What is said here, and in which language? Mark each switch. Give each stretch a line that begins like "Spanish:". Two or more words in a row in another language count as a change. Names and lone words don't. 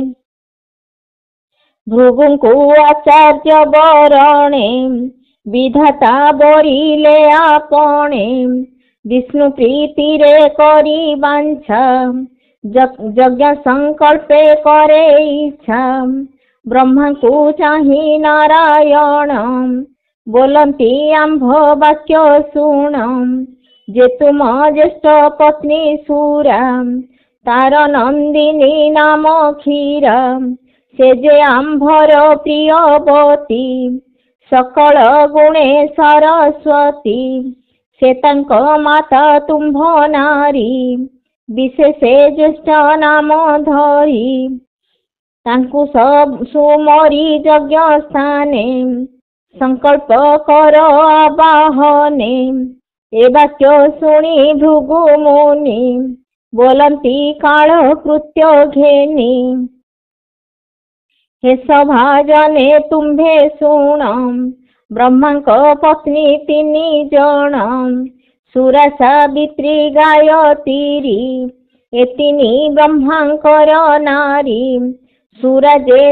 Odia: ଭୃଗୁଙ୍କୁ ଆଚାର୍ଯ୍ୟ ବରଣେ ବିଧାତା ବରିଲେ ଆପଣେ ବିଷ୍ଣୁ ପ୍ରୀତିରେ କରି ବାଞ୍ଛା ଯଜ୍ଞ ସଙ୍କଳ୍ପେ କରେ ଇଚ୍ଛା ବ୍ରହ୍ମା କୋ ଚାହିଁ ନାରାୟଣ ବୋଲତି ଆମ୍ଭ ବାକ୍ୟ ଶୁଣ ଯେ ତୁମ ଜ୍ୟେଷ୍ଠ ପତ୍ନୀ ସୁରା ତାର ନନ୍ଦିନୀ ନାମ କ୍ଷୀରା ସେ ଯେ ଆମ୍ଭର ପ୍ରିୟବତୀ ସକଳ ଗୁଣେ ସରସ୍ୱତୀ ସେ ତଙ୍କ ମାତା ତୁମ୍ଭ ନାରୀ ବିଶେଷେ ଜ୍ୟେଷ୍ଠ ନାମ ଧରି ତାଙ୍କୁ ସବ ସୁମରି ଯଜ୍ଞ ସ୍ଥାନେ ସଙ୍କଳ୍ପ କର ଆବାହନେ ଏ ବାକ୍ୟ ଶୁଣି ଭୃଗୁ ମୁନି ବୋଲତି କାଳ କୃତ୍ୟ ଘେନି ହେ ସଭାଜନେ ତୁମ୍ଭେ ଶୁଣ ବ୍ରହ୍ମାଙ୍କ ପତ୍ନୀ ତିନି ଜନ ସୁରା ସାବିତ୍ରୀ ଗାୟତ୍ରୀ ଏତିନି ବ୍ରହ୍ମାଙ୍କର ନାରୀ ସୁରା ଯେ